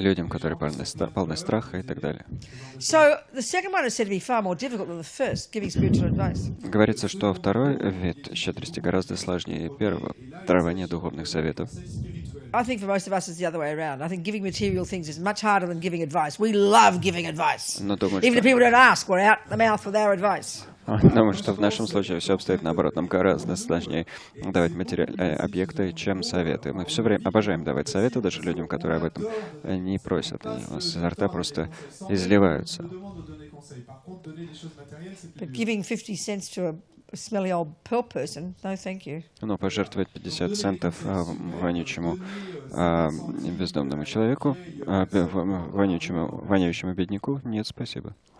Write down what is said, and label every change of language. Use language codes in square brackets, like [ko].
[ru] Людям, которые полны страха и так далее. [en] So the second one is said to be far more difficult than the first, giving spiritual advice. [ru] Говорится, что второй вид щедрости гораздо сложнее первого. Дарование духовных советов. [en] I think for most of us it's the other way around. I think giving material things is much harder than giving advice. We love giving advice. [ru] Но думаю, [en] Even if people don't ask, we're out the mouth with our advice. [ru] что в нашем случае все обстоит наоборот. Нам гораздо сложнее давать материальные объекты, чем советы. Мы все время обожаем давать советы даже людям, которые об этом не просят. Они у нас изо рта просто изливаются. [en] But giving 50 cents to a smelly old poor person, no thank you. [ru] Но пожертвовать 50 центов вонючему бездомному человеку, воняющему бедняку, нет, спасибо.